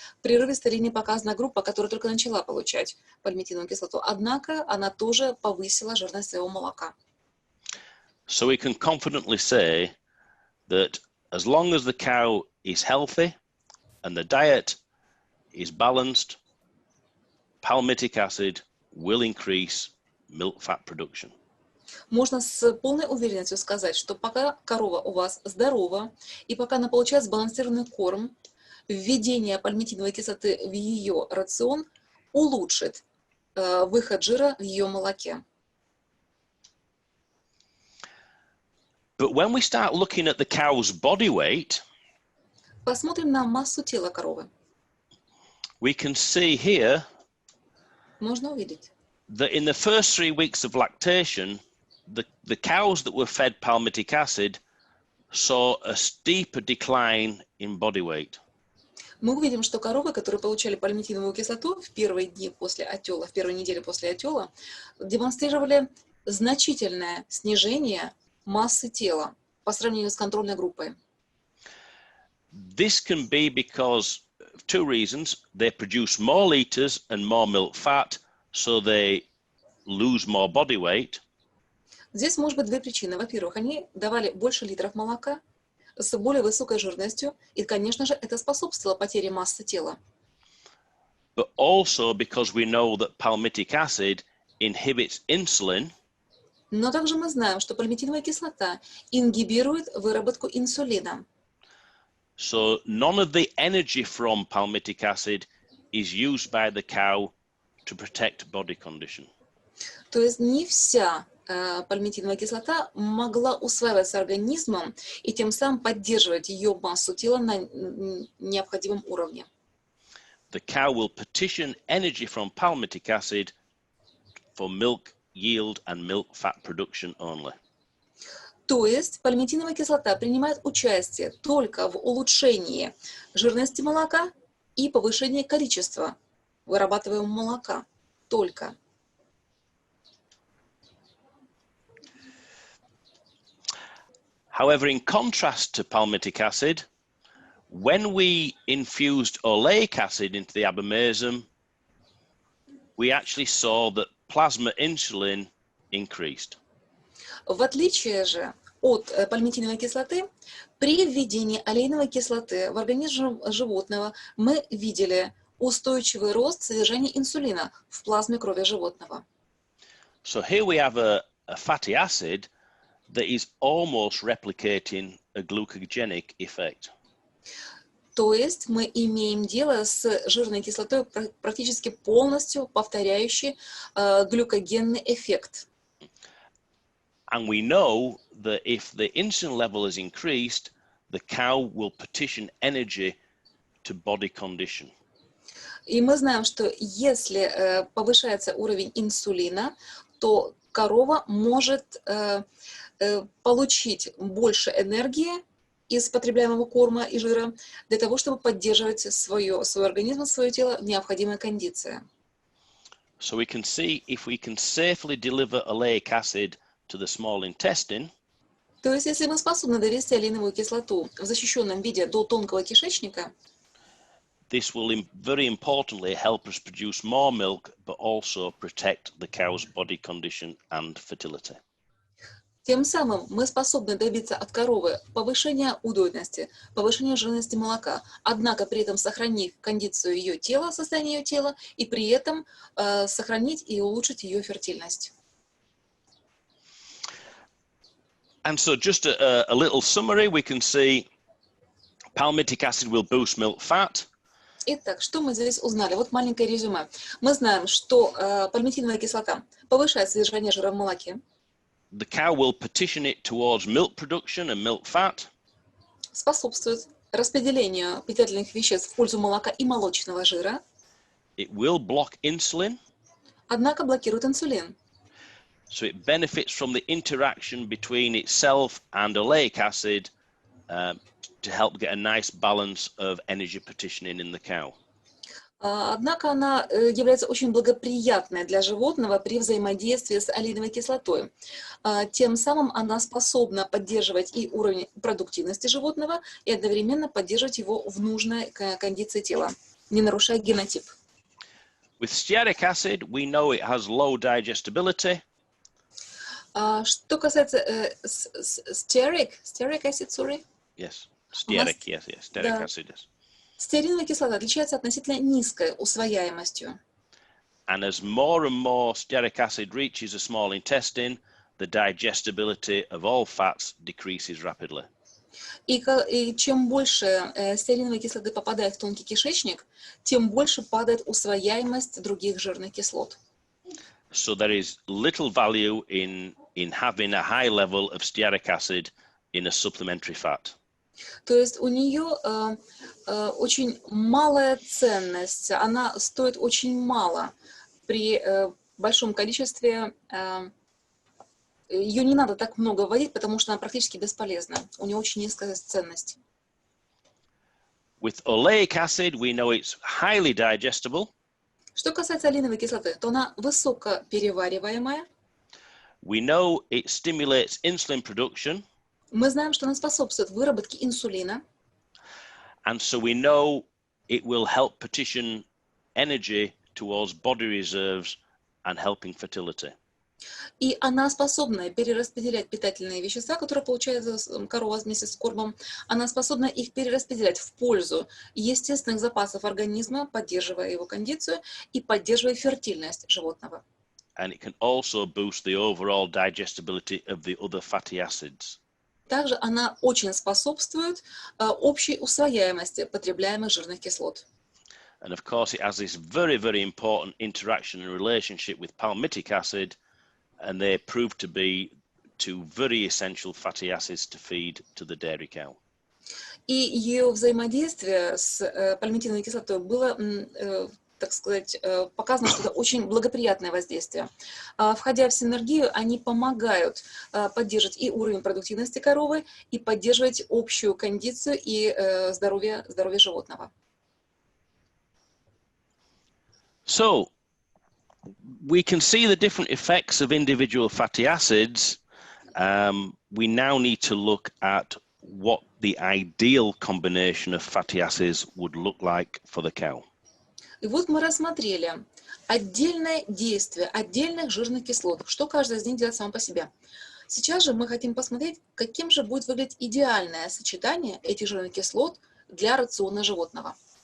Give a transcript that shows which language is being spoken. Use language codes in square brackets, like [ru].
[ru] В прерывистой линии показана группа, которая только начала получать пальмитиновую кислоту, однако она тоже повысила жирность своего молока. [en] So we can confidently say that as long as the cow is healthy and the diet is balanced, palmitic acid will increase milk fat production. [ru] Можно с полной уверенностью сказать, что пока корова у вас здорова и пока она получает сбалансированный корм, введение пальмитиновой кислоты в ее рацион улучшит выход жира в ее молоке. [en] But when we start looking at the cow's body weight, [ru] Посмотрим на массу тела коровы. [en] we can see here [ru] Можно увидеть, [en] that in the first 3 weeks of lactation, the cows that were fed palmitic acid saw a steeper decline in body weight. [ru] мы увидим, что коровы, которые получали пальмитиновую кислоту в первые дни после отела, в первые недели после отела, демонстрировали значительное снижение массы тела по сравнению с контрольной группой. [en] This can be because of 2 reasons. They produce more liters and more milk fat, so they lose more body weight. [ru] Здесь может быть 2 причины. Во-первых, они давали больше литров молока с более высокой жирностью, и, конечно же, это способствовало потере массы тела. [en] But also because we know that palmitic acid inhibits insulin, [ru] Но также мы знаем, что пальмитиновая кислота ингибирует выработку инсулина. [en] so none of the energy from palmitic acid is used by the cow to protect body condition. [ru] То есть не вся пальмитиновая кислота могла усваиваться организмом и тем самым поддерживать ее массу тела на необходимом уровне. [en] The cow will partition energy from palmitic acid for milk yield and milk fat production only. [ru] То есть пальмитиновая кислота принимает участие только в улучшении жирности молока и повышении количества вырабатываемого молока. Только. [en] However, in contrast to palmitic acid, when we infused oleic acid into the abomasum, we actually saw that plasma insulin increased. [ru] В отличие же от пальмитиновой кислоты, при введении олейновой кислоты в организм животного мы видели устойчивый рост содержания инсулина в плазме крови животного. [en] So here we have a fatty acid that is almost replicating a glucogenic effect. [ru] То есть мы имеем дело с жирной кислотой, практически полностью повторяющей глюкогенный эффект. [en] And we know that if the insulin level is increased, the cow will partition energy to body condition. [ru] И мы знаем, что если повышается уровень инсулина, то корова может получить больше энергии из потребляемого корма и жира для того, чтобы поддерживать свой организм, свое тело в необходимой кондиции. [en] So we can see if we can safely deliver oleic acid to the small intestine, [ru] То есть, если мы способны довести олейновую кислоту в защищенном виде до тонкого кишечника, [en] this will very importantly help us produce more milk, but also protect the cow's body condition and fertility. [ru] тем самым мы способны добиться от коровы повышения удойности, повышения жирности молока, однако при этом сохранив кондицию ее тела, состояние ее тела, и при этом сохранить и улучшить ее фертильность. [en] And so just a little summary, we can see palmitic acid will boost milk fat. [ru] Итак, что мы здесь узнали? Вот маленькое резюме. Мы знаем, что пальмитиновая кислота повышает содержание жира в молоке. [en] The cow will partition it towards milk production and milk fat. [ru] Способствует распределению питательных веществ в пользу молока и молочного жира. [en] It will block insulin. [ru] Однако блокирует инсулин. [en] So it benefits from the interaction between itself and oleic acid to help get a nice balance of energy partitioning in the cow. [ru] Однако она является очень благоприятной для животного при взаимодействии с олеиновой кислотой. Тем самым она способна поддерживать и уровень продуктивности животного, и одновременно поддерживать его в нужной кондиции тела, не нарушая генотип. [en] With stearic acid, we know it has low digestibility. [ru] Что касается [en] stearic acid, sorry? Yes, stearic, yes, stearic acid, yes. [ru] Стеариновая кислота отличается относительно низкой усвояемостью. [en] And as more and more stearic acid reaches the small intestine, the digestibility of all fats decreases rapidly. [ru] И чем больше стеариновой кислоты попадает в тонкий кишечник, тем больше падает усвояемость других жирных кислот. [en] So there is little value in having a high level of stearic acid in a supplementary fat. [ru] То есть у нее очень малая ценность, она стоит очень мало при большом количестве. Ее не надо так много вводить, потому что она практически бесполезна. У нее очень низкая ценность. [en] With oleic acid, we know it's highly digestible. [ru] Что касается олеиновой кислоты, то она высоко перевариваемая. [en] We know it stimulates insulin production. [ru] Мы знаем, что она способствует выработке инсулина. [en] And so we know it will help partition energy towards body reserves and helping fertility. [ru] И она способна перераспределять питательные вещества, которые получает корова вместе с кормом. Она способна их перераспределять в пользу естественных запасов организма, поддерживая его кондицию и поддерживая фертильность животного. [en] And it can also boost the overall digestibility of the other fatty acids. [ru] Также она очень способствует общей усвояемости потребляемых жирных кислот. [en] And of course, it has this very, very important interaction and relationship with palmitic acid, and they prove to be two very essential fatty acids to feed to the dairy cow. [ru] И ее взаимодействие с пальмитиновой кислотой было, так сказать, показано, что это очень благоприятное воздействие. Входя в синергию, они помогают поддерживать и уровень продуктивности коровы, и поддерживать общую кондицию и здоровье животного. [en] So, we can see the different effects of individual fatty acids. We now need to look at what the ideal combination of fatty acids would look like for the cow. [ru] И вот мы рассмотрели отдельное действие отдельных жирных кислот, что каждая из них делает сама по себе. Сейчас же мы хотим посмотреть, каким же будет выглядеть идеальное сочетание этих жирных кислот для рациона животного.